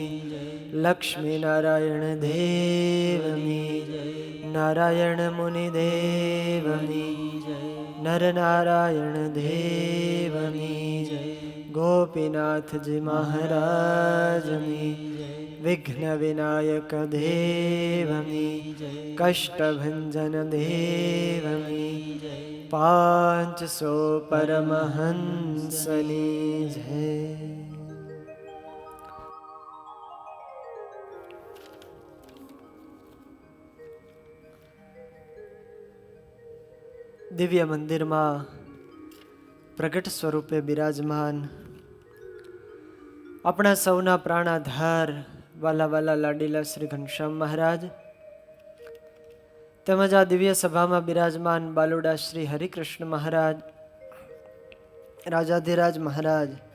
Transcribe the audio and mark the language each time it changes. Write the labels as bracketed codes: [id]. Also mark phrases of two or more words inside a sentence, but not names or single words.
[gu] લક્ષ્મી નારાયણ દેવની નારાયણ મુનિ દેવની નર નારાયણ દેવની ગોપીનાથ જી મહારાજની વિઘ્ન વિનાયક દેવની કષ્ટભંજન દેવની 500 પરમહંસની જય। દિવ્ય મંદિરમાં પ્રગટ સ્વરૂપે બિરાજમાન આપણા સૌના પ્રાણાધાર વાલા વાલા લાડીલા શ્રી ઘનશ્યામ મહારાજ તેમજ આ દિવ્ય સભામાં બિરાજમાન બાલુડા શ્રી હરિકૃષ્ણ મહારાજ રાજાધિરાજ મહારાજ